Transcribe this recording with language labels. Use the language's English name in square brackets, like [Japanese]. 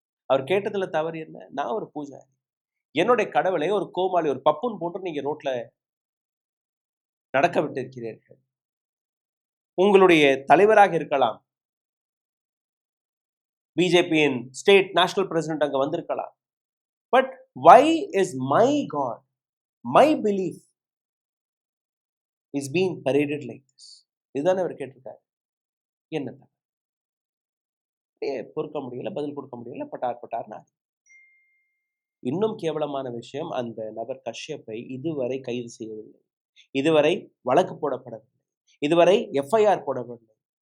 [Tamil] அவர் கேட்டதுல தவறு என்ன? நான் ஒரு பூஜாரி, என்னுடைய கடவுளை ஒரு கோமாளி, ஒரு பப்புன் போன்று நீங்க ரோட்ல நடக்க விட்டு இருக்கிறீர்கள். உங்களுடைய தலைவராக இருக்கலாம், பிஜேபியின் ஸ்டேட் நேஷனல் பிரசிடென்ட் அங்க வந்திருக்கலாம். [English] But why is my God, my belief is being paraded like this? [Tamil] இதுதானே அவர் கேட்டிருக்காரு. என்ன பொறுக்க முடியல, பதில் கொடுக்க முடியல, பட்டார். இன்னும் கேவலமான விஷயம், அந்த நபர் கஷ்யப்பை இதுவரை கைது செய்யவில்லை, இதுவரை வழக்கு போடப்படவில்லை, இதுவரை FIR போடவில்லை.